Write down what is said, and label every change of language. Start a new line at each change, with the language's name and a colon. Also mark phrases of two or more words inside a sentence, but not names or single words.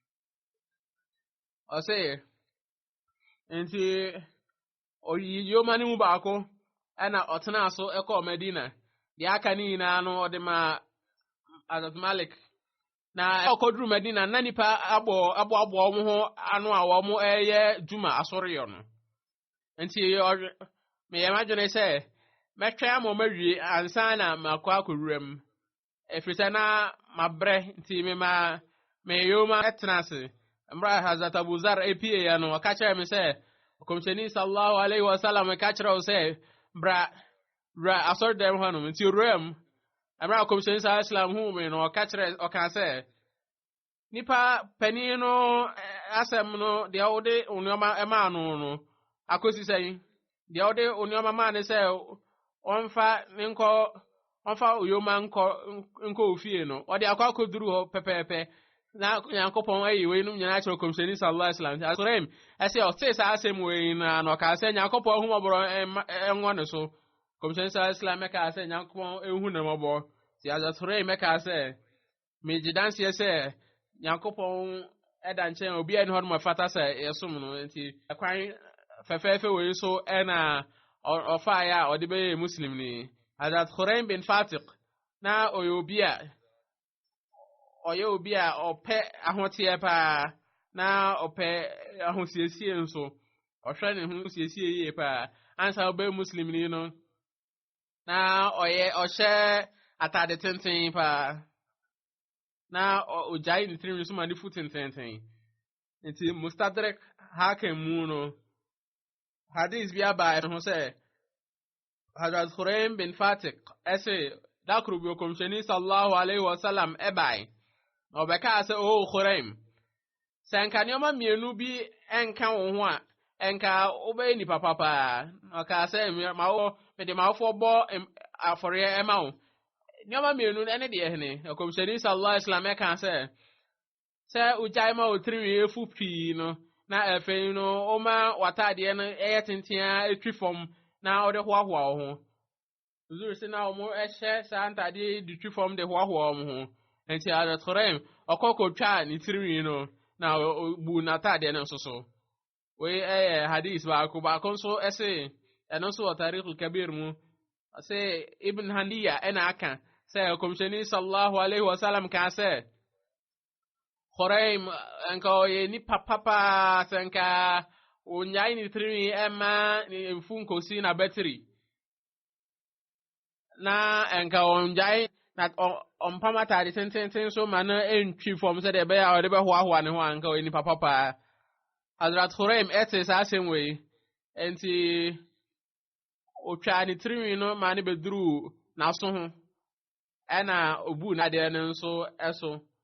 Akan: ɔsɛ nti oyi yoma no mu baako ɛna ɔtena so ɛkɔɔ Madina deɛ aka ne nyinaa no ɔde ma Hazrat Malik na ɔkɔduru Madina na nipa aboaboa wɔn ho ano a wɔn ɛyɛ dwuma asɔreyɔ no nti meyɛ madwene sɛ mɛtwɛn ama ɔmawie ansa na makɔ akɔwura mu ɛfiri sɛ na mabrɛ nti meyoma ɛtena ase mmerɛ Hazrat Abu Zar apie ya no ɔka kyerɛ me sɛ ɔkɔmhyɛni
Arabic: صلى الله عليه وسلم
Akan: ka kyerɛ wo sɛ bra asɔredɛm hɔ nom nti owura mu mmerɛ ɔkɔmhyɛni sallallahu
Arabic: عليه وسلم
Akan: hu me no ɔka sɛ nipa panin no asɛm no deɛ wode nneɔma ɛmaa no akɔsi sɛn deɛ wode nneɔma maa ne sɛ ɔmfa ne nkɔ ɔfa oyoma nkɔ ofie no ɔde akɔ akɔduru hɔ pɛpɛɛpɛ na nyankopɔn ayi wei no nyinaa kyerɛ kɔmhyɛni
Arabic: صلى الله عليه
Akan: wasallam asorem ɛsɛ ɔte saa asɛm wei na ɔka sɛ nyankopɔn hu mɔborɔ ɛnwɔ ne so kɔmhyɛni
Arabic: صلى الله عليه وسلم
Akan: mɛka sɛ nyankopɔn ehu ne mɔbɔ ti asorem mɛka sɛ megye danseɛ sɛ nyankopɔn ɛda nkyɛn obi a ne hɔ no mafata sɛ yɛsom no nti ɛkwan fɛfɛɛfɛ wei so ɛna ɔfaeɛ a ɔde bɛyɛ muslim ni Hazrat Khuraim bin Fatiq na ɔyɛ obi a ɔpɛ ahoteɛ paa na ɔpɛ ahosiesie nso ɔhwɛ ne ho siesie yie paa ansa ɔbɛyɛ muslim ni no na ɔhyɛ atade tenten paa na ɔgyae ne tirim so ma ne fu tententen nti Mustadrak Hakim mu no hadith bi aba ho sɛ Hazrat Khuraim bin Fatiq ɛsɛ dakoro bi kɔmhyɛni
Arabic: صلى الله عليه وسلم
Akan: ɛbae ɔbɛka sɛ o Khuraim sɛ nka nneɛma mmienu bi ɛnka wo ho a ɛnka wobɛyɛ nipa papa ɔka sɛ mede mawofo bɔ afɔreɛ ɛma wo nneɛma mmienu ɛne deɛ hene kɔmhyɛni
Arabic: صلى الله عليه وسلم
Akan: ɛka sɛ ugyae ma otiri efu pii no na afei no ɔma watadeɛ no ɛyɛ tentea etwi fam na ɔde hoahoa wo ho zuru sɛ na ɔmo ɛhyɛ saa ntadeɛ de twi fam de hoahoa wo ho nti Hazrat Khuraim ɔkɔkɔtwa ne tirinwi no na bu n'atadeɛ no nso so wei ɛyɛ hadith baako nso ɛse ɛno nso wɔ Tarikhul Kabir mu sɛ Ibn Handiya ɛna aka sɛ kɔmhyɛni
Arabic: صلى الله عليه وسلم
Akan: ka sɛ Khuraim nka ɔyɛ nipa papa sɛ nka onyae ne tirinwi ɛma ne mfu nkosi na battery na nka onyae na ɔmpam atade tententen so ma no ɛntwi fam sɛ deɛ ɛbɛyɛ a ɔde bɛhoahoa ne ho a nka ɔyɛ nipa papa Hazrat Khuraim ɛte saa asɛm wei nti otwa ne tirinwi no ma ne bɛduru n'aso ho ɛna obu n'adeɛ no nso ɛso